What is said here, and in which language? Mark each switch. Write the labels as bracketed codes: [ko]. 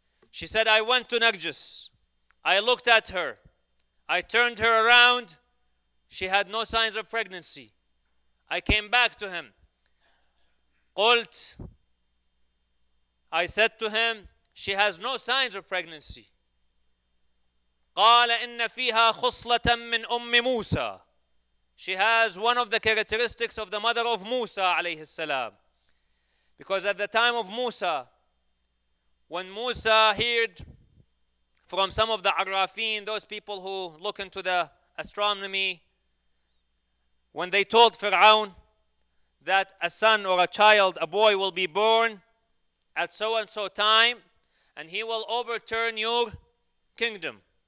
[en] She said, I went to Narjis. I looked at her. I turned her around. She had no signs of pregnancy. I came back to him. [ar] قلت, [en] I said to him, she has no signs of pregnancy. [ar] قال إن فيها خصلة من أم موسى. [en] She has one of the characteristics of the mother of Musa alayhi salam. Because at the time of Musa, when Musa heard from some of the Arrafin, those people who look into the astronomy, when they told Fir'aun that a son or a child, a boy will be born at so and so time, and he will overturn your kingdom.